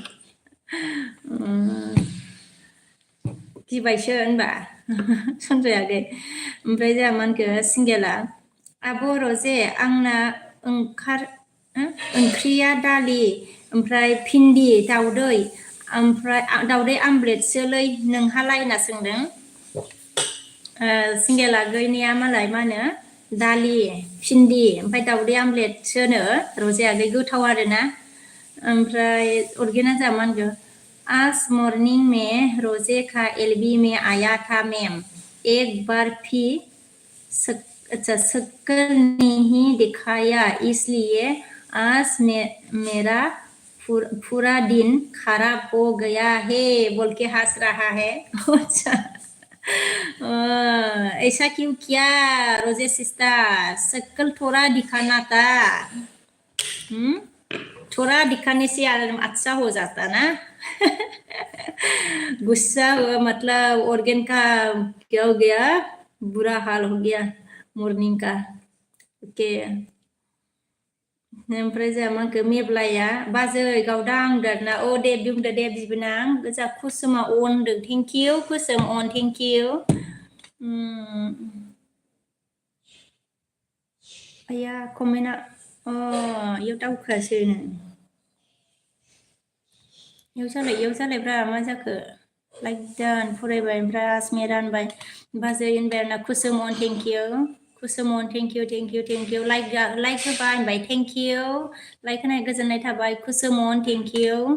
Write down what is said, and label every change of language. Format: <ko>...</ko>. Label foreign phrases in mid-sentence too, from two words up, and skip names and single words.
<brx>गिबायसो होनबा सनजयाखै ओमफ्राय जोंहा मा होनखो सिंगेला आब' रजे आंना ओंख्रिया दालि ओमफ्राय भिन्दि दाउदै ओमफ्राय दाउदै आमलेटसोलै नोंहालाय होनना सोंदों सिंगेला गैनिया मालाय मा होनो दालि भिन्दि ओमफ्राय दाउदै आमलेटसोनो रजे आगै गोथाव आरोना ओमफ्राय अरगेना जोंहा मा होनखो</brx> <hi>आज मॉर्निंग में रोजे का एलबी में आया था मैम एक बार भी शक्ल नहीं दिखाया इसलिए आज मेरा पूरा दिन खराब हो गया है बोल के हंस रहा है अच्छा ऐसा क्यों किया रोजे सिस्टर शक्ल थोड़ा दिखाना था थोड़ा दिखाने से अच्छा हो जाता ना गुस्सा हुआ मतलब ऑर्गन का क्या हो गया बुरा हाल हो गया मॉर्निंग का ओके</hi> <brx>ओमफ्राय जोंहा मा होनखो मेब्लाया बाजै गावदां होनदोंना दे बुंदो दे बिबोनां गोजा कुसुमा अन होनदों</brx> <en>thank you</en> <brx>कुसुम अन</brx> <en>thank you</en> <brx>आया कमेन्टआ इयाव दावखोआसै इयाव जालायब्रा मा जाखो लाइक दान फरायबाय ओमफ्राय आसमिया रानबाय बाजै होनबाय आरोना कुसुम अन</brx> <en>thank you</en> <brx>कुसुमन</brx> <en>thank you</en> <brx>लाइक होबाय होनबाय</brx> <en>thank you</en> <brx>लाइक होनाय गोजोननाय थाबाय कुसुमन</brx> <en>thank you</en>